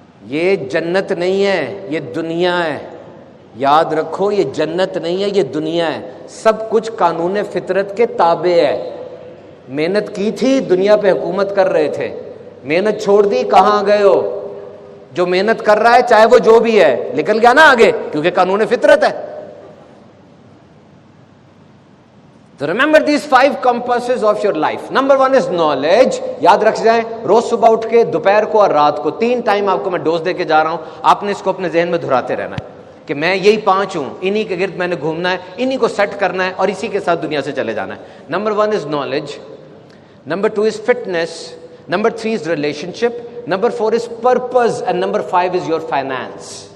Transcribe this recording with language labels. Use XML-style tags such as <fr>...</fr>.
<ur>یہ جنت نہیں ہے، یہ دنیا ہے. یاد رکھو، یہ جنت نہیں ہے، یہ دنیا ہے. سب کچھ قانون فطرت کے تابع ہے. محنت کی تھی، دنیا پہ حکومت کر رہے تھے، محنت چھوڑ دی، کہاں گئے ہو؟ جو محنت کر رہا ہے چاہے وہ جو بھی ہے، نکل گیا نا آگے، کیونکہ قانون فطرت ہے. تو</ur> <en>Remember these 5 compasses of your life. Number 1 is knowledge.</en> <ur>یاد رکھ جائیں، روز صبح اٹھ کے، دوپہر کو اور رات کو 3 ٹائم آپ کو میں ڈوز دے کے جا رہا ہوں. آپ نے اس کو اپنے ذہن میں دہراتے رہنا ہے کہ میں یہی 5 ہوں، انہی کے گرد میں نے گھومنا ہے، انہی کو سیٹ کرنا ہے اور اسی کے ساتھ دنیا سے چلے جانا ہے.</ur> <en>Number 1 is knowledge. Number 2 is fitness. Number 3 is relationship. Number 4 is purpose. And number 5 is your finance.</en>